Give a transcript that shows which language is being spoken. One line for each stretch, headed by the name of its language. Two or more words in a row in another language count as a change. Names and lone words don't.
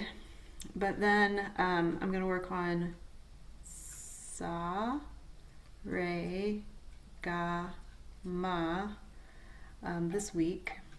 English: But then I'm going to work on
Hindi: सा, रे, गा, मा
English: this week.